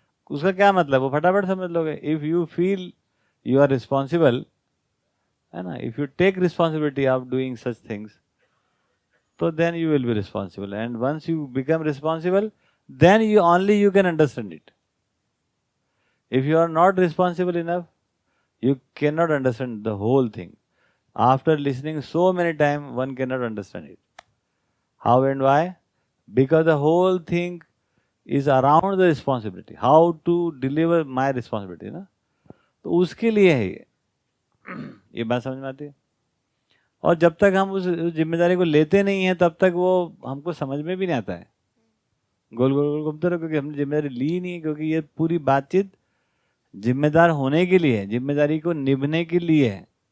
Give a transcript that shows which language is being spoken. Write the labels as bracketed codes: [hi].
[hi] उसका क्या मतलब, वो फटाफट समझ लोगे। [en] If you feel you are responsible, है ना, if you take responsibility of doing such things, तो then you will be responsible, and once you become responsible, then you can understand it. If you are not responsible enough, you cannot understand the whole thing. After listening so many times, one cannot understand it. How and why? Because the whole thing is around the responsibility. How to deliver my responsibility, ना? [hi] तो उसके लिए है ये बात समझ में आती है। और जब तक हम उस जिम्मेदारी को लेते नहीं हैं, तब तक वो हमको समझ में भी नहीं आता है। गोल गोल गोल घूमते रहो, क्योंकि हमने जिम्मेदारी ली नहीं है। क्योंकि ये पूरी बातचीत जिम्मेदार होने के लिए है, जिम्मेदारी को निभने के लिए है।